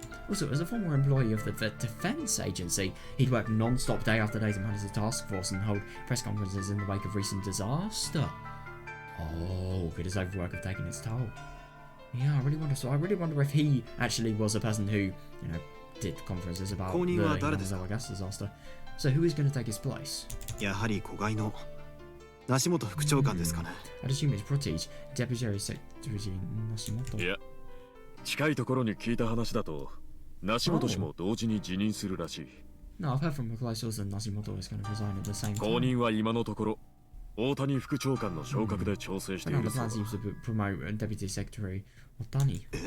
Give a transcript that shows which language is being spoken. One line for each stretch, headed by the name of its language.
English: Also, as a former employee of the Defense Agency, he'd work non-stop day after day to manage the task force and hold press conferences in the wake of recent disaster. Oh, could his overwork have taken its toll? Yeah, I really wonder if he actually was a person who, did conferences about the Venezuela gas disaster. So who is going to take his place?
Japanese: やはり子飼いの梨本副長官ですかね。
English: I'd assume it's Protege, Deputy Secretary Nashimoto.
Japanese: いや、近いところに聞いた話だと、梨本氏も同時に辞任するらしい。
English: No, I've heard from a close source that Nashimoto is going to resign at the same time.
Japanese: 後任は今のところ、大谷副長官の昇格で調整している。
English: The plan seems to promote Deputy Secretary Otani.